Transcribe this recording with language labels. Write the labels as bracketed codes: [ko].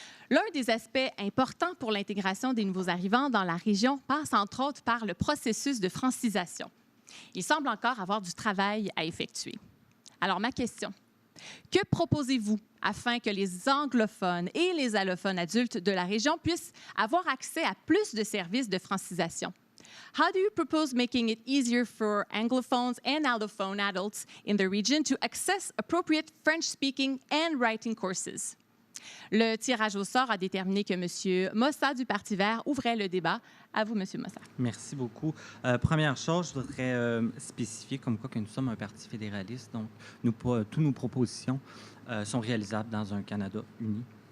[fr] L'un des aspects importants pour l'intégration des nouveaux arrivants dans la région passe entre autres par le processus de francisation. Il semble encore avoir du travail à effectuer. Alors, ma question, que proposez-vous afin que les anglophones et les allophones adultes de la région puissent avoir accès à plus de services de francisation? [en] How do you propose making it easier for Anglophones and allophone adults in the region to access appropriate French-speaking and writing courses? [fr] Le tirage au sort a déterminé que M. Mossa du Parti vert ouvrait le débat. À vous, M. Mossa. Merci beaucoup. Première chose, je voudrais spécifier comme quoi que nous sommes un parti fédéraliste. Donc, toutes nos propositions sont réalisables dans un Canada uni.